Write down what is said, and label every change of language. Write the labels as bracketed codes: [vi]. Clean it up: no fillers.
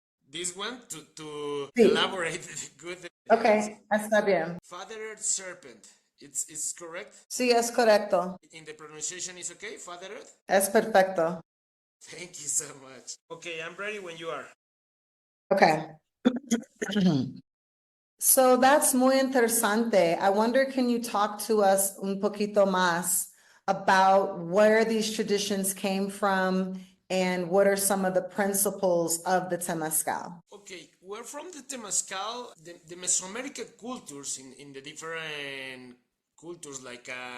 [en] this one to [es] sí. [en] elaborate good. [es] Okay, está bien. [en] Father Earth Serpent. It's correct? [es] Sí, es correcto. [en] In the pronunciation is okay? Father Earth? [es] Es perfecto. [en] Thank you so much. Okay, I'm ready when you are. Okay. So that's [es] muy interesante. [en] I wonder, can you talk to us [es] un poquito más [en] about where these traditions came from and what are some of the principles of the Temescal? Okay, we're from the Temazcal, the Mesoamerican cultures in the different cultures like